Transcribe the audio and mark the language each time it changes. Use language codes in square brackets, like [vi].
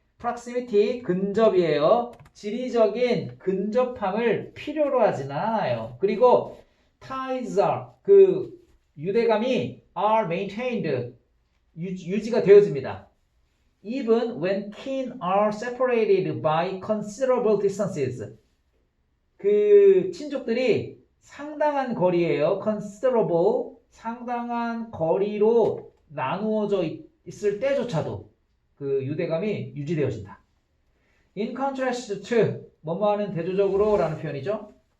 [ko] proximity, 근접이에요. 지리적인 근접함을 필요로 하지는 않아요. 그리고 [en] ties are, [ko] 유대감이 [en] are maintained, [ko] 유지가 되어집니다. [en] Even when kin are separated by considerable distances. [ko] 친족들이 상당한 거리예요. considerable, 상당한 거리로 나누어져 있을 때조차도 유대감이 유지되어진다. [en] In contrast to, [ko] 뭐뭐하는 대조적으로 라는 표현이죠.